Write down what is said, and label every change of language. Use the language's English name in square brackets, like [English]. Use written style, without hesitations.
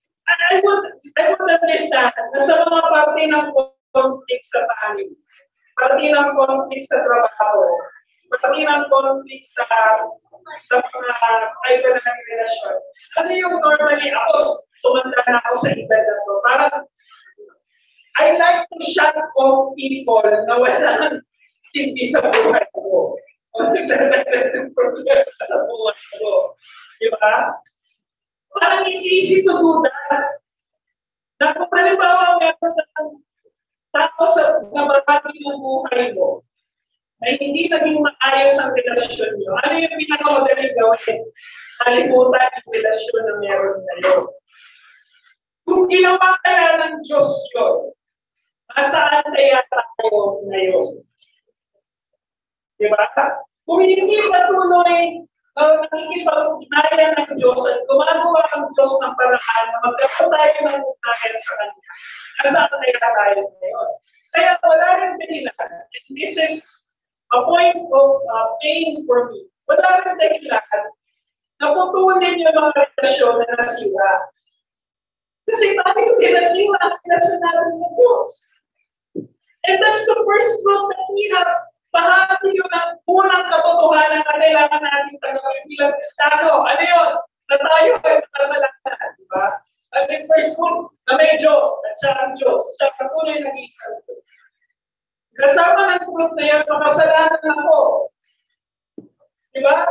[English] I would understand [Filipino] na sa mga parte ng conflict sa family, parte ng conflict sa trabaho, parte ng conflict sa mga kaiba na relasyon. Ano yung normally ako, tumanda na ako sa edad na to, parang [English] I like to shut off people [Filipino] na walang silbi sa buhay ko. O nagdadagdag ng problema sa buhay ko. Diba? Parang [English] it's easy to do that. [Filipino] Na kung halimbawa meron ng tao sa nabahagi ng buhay mo, na hindi naging maayos ang relasyon nyo, ano yung pinakamagaling gawin? Kalimutan yung relasyon na meron ngayon. Kung ginawa kaya ng Diyos yun, nasaan kaya tayo ngayon? Diba? Kung hindi patuloy nakikipag-ugnayan ng Diyos at gumagawa ang Diyos ng paraan na magkaroon tayo ng ugnayan sa Kanya. Nasaan kaya tayo ngayon? Kaya wala rin dahilan. [English] And this is a point of pain for me. [Filipino] Wala rin dahilan na putulin yung mga relasyon na nasira. Kasi tayo nasira ang relasyon natin sa Diyos. [English] And that's the first truth that we have. [Filipino] Bahagi yun ang unang katotohanan na kailangan natin tanggapin bilang Kristiyano. Ano yun? Na tayo ay makasalanan. Diba? [English] At the first one, [Filipino] na may Diyos, at siya ang Diyos. Siya ang tunay na isang Diyos. Kasama ng truth na yan, makasalanan ako. Diba?